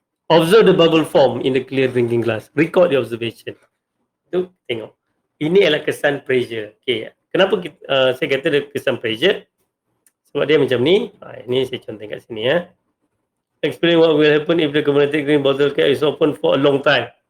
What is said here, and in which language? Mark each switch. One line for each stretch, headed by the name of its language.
English: Observe the bubble form in the clear drinking glass. Record the observation.
Malay: Tu tengok. Ini adalah kesan pressure. Okay. Kenapa saya kata dia kesan pressure? Sebab dia macam ni. Ini saya contoh kat sini ya.
English: Explain what will happen if the carbonated drink bottle cap is open for a long time.